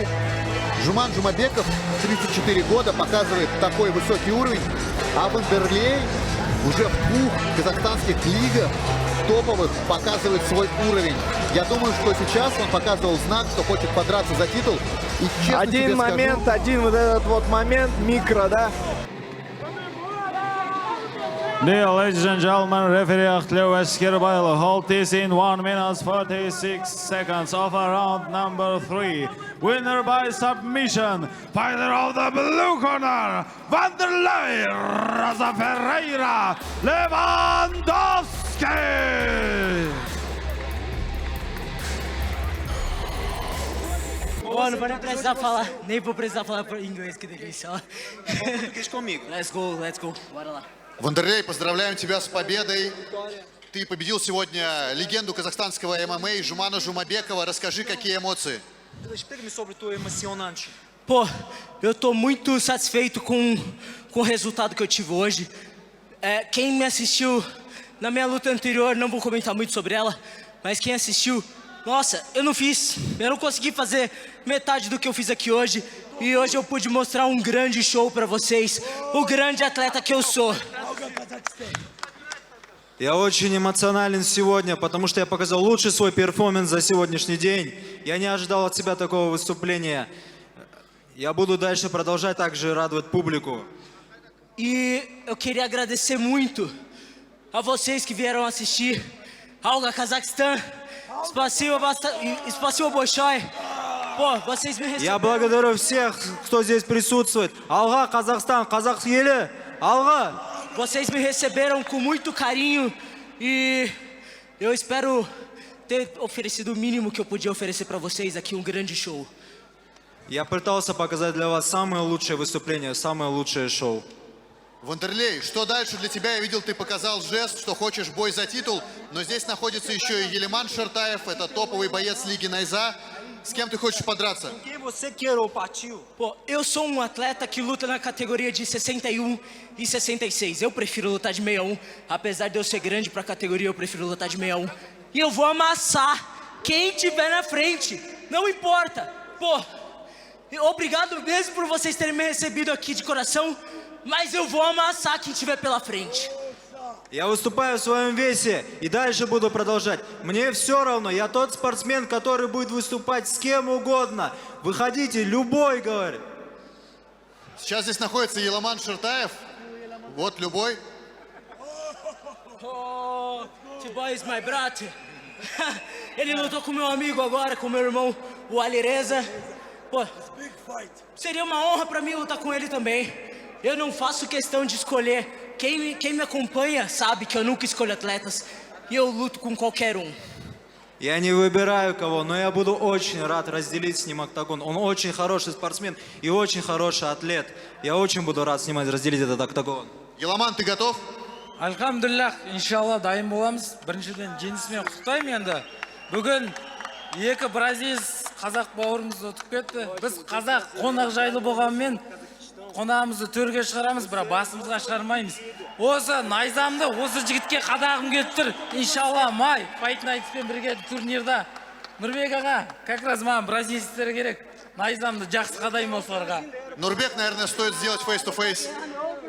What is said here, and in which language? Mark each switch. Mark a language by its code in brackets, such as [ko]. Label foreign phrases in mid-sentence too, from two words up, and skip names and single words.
[ru] Жуман Жумабеков, 34 года, показывает такой высокий уровень. А Вандерлей уже в 2 казахстанских лигах топовых показывает свой уровень. Я думаю, что сейчас он показывал знак, что хочет подраться за титул. И честно тебе Один момент, скажу, один вот этот вот момент, микро, да. [en] Dear ladies and gentlemen, referee Akhtleu Eskirbaylı hold this in 1 minute 46 seconds of round number 3. Winner by submission, fighter of the blue corner, Vanderlei Raza Ferreira Lewandowski. [pt] Pô, não vou nem precisar falar, nem vou precisar falar por inglês, que delícia, ó. Fique comigo. [en] Let's go, [pt] bora lá. [ru] Вандерлей, поздравляем тебя с победой. Ты победил сегодня легенду казахстанского ММА Жумана Жумабекова. Расскажи, какие эмоции? [pt] Explica-me sobre o teu emocionante. Pô, eu tô muito satisfeito com o resultado que eu tive hoje. Quem me assistiu na minha luta anterior, não vou comentar muito sobre ela, mas quem assistiu, nossa, eu não consegui fazer metade do que eu fiz aqui hoje. E hoje eu pude mostrar um grande show pra vocês, o grande atleta que eu sou. [ru] Я очень эмоционален сегодня, потому что я показал лучший свой перформанс за сегодняшний день. Я не ожидал от себя такого выступления. Я буду дальше продолжать также радовать публику. [pt] E eu queria agradecer muito a vocês que vieram assistir. Alga Cazaquistão, [ru] Spasibo Большое. [pt] Pô, vocês me receberam. [ru] Я благодарю всех, кто здесь присутствует. [kk] Алга, Казахстан, казах елі, алга! [pt] Vocês me receberam com muito carinho e eu espero ter oferecido o mínimo que eu podia oferecer pra vocês aqui, um grande show. [ru] Я пытался показать для вас самое лучшее выступление, самое лучшее шоу. Вандерлей, что дальше для тебя? Я видел, ты показал жест, что хочешь бой за титул, но здесь находится еще и Елиман Шартаев, это топовый боец Лиги Найза. С кем ты хочешь подраться? [pt] Quem você quer ou partiu? Pô, eu sou um atleta que luta na categoria de 61 e 66. Eu prefiro lutar de 61, apesar de eu ser grande pra categoria, eu prefiro lutar de 61. E eu vou amassar quem tiver na frente, não importa. Pô, obrigado mesmo por vocês terem me recebido aqui de coração, mas eu vou amassar quem tiver pela frente. [ru] Я выступаю в своем весе и дальше буду продолжать. Мне все равно, я тот спортсмен, который будет выступать с кем угодно. Выходите, любой, говорит. Сейчас здесь находится Елиман Шартаев. Вот любой. [en] Oh, T-Boy is my brother. [pt] Ele lutou com meu amigo agora, com meu irmão, o Alireza. Pô, seria uma honra pra mim lutar com ele também. Eu não faço questão de escolher. Quem me acompanha sabe que eu nunca escolho atletas. E eu luto com qualquer um. [ru] Я не выбираю кого, но я буду очень рад разделить с ним октагон. Он очень хороший спортсмен и очень хороший атлет. Я очень буду рад с ним разделить этот октагон. Елиман, ты готов? [kk] Альхамдулиллах, иншалла дайын боламыз. Біріншіден жеңісімен құттықтаймын енді. Бүгін екі бразилец қазақ бауырымыз өтіп кетті. Біз қазақ қонақ жайлы болғанмен қонағымызды төрге шығарамыз, бірақ басымызға шығармаймыз. Осы найзамды осы жігітке қадағым келіп тұр. Иншалла май Fight Night'пен бірге турнирда. Нұрбек аға, [ru] как раз [kk] маған бразильцтер керек. Найзамды жақсы қадаймын осыларға. Нурбек, [ru] наверное, стоит сделать [en] face-to-face.